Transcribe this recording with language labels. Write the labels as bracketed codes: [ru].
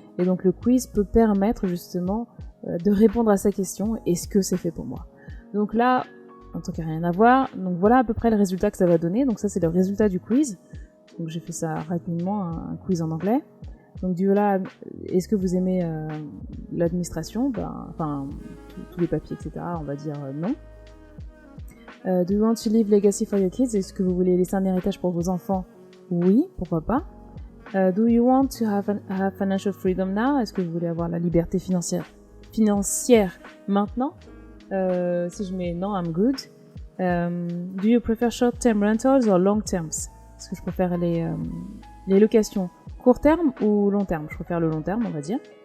[fr] Et donc le quiz peut permettre justement de répondre à sa question, est-ce que c'est fait pour moi? Donc là, en tout cas rien à voir. Donc voilà à peu près le résultat que ça va donner. Donc ça c'est le résultat du quiz. Donc j'ai fait ça rapidement, un quiz en anglais. Donc du là, est-ce que vous aimez l'administration? Tous les papiers, etc. On va dire non. [en] Do you want to leave legacy for your kids? [fr] Est-ce que vous voulez laisser un héritage pour vos enfants? Oui, pourquoi pas. [en] Do you want to have financial freedom now? [fr] Est-ce que vous voulez avoir la liberté financière maintenant? Si je mets non, [en] I'm good. Do you prefer short-term rentals or long-terms? [fr] Est-ce que je préfère les locations court terme ou long terme? Je préfère le long terme, on va dire.